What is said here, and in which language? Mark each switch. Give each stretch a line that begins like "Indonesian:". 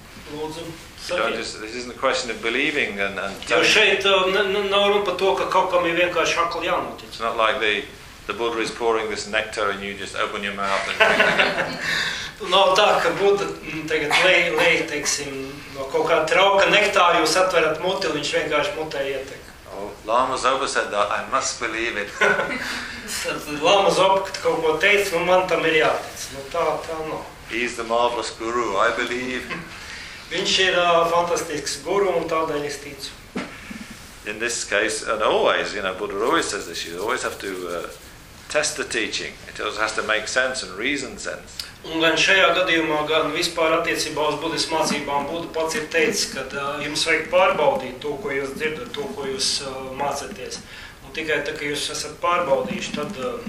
English: This isn't a question of believing and
Latvian: jo šeit nav runa par to, ka kaut kam ir vienkārši akli jānotic.
English: It's not like the Buddha is pouring this nectar and you just open your mouth and drink it.
Latvian: Nav tā, ka Buddha tagad lej, teiksim, no kaut kā trauka nektāru, jūs atverat muti, viņš vienkārši mutē ietek.
English: Lama Zopa said that, I must believe it.
Latvian: Lama Zopa, kad kaut ko teic, man tam ir jātic. Nu tā no.
English: He's the marvelous guru, I believe.
Latvian: Viņš ir fantastisks guru un tādēļ es ticu.
English: In this case, and always, you know, Buddha always says this, you always have to test the teaching. It always has to make sense and reason sense.
Latvian: Un gan šajā gadījumā, gan vispār attiecībā uz Buddhas mācībām, Buddha pats ir teicis, ka jums vajag pārbaudīt to, ko jūs dzirdat, to, ko jūs mācaties. Un tikai tā, ka jūs esat pārbaudījuši, tad...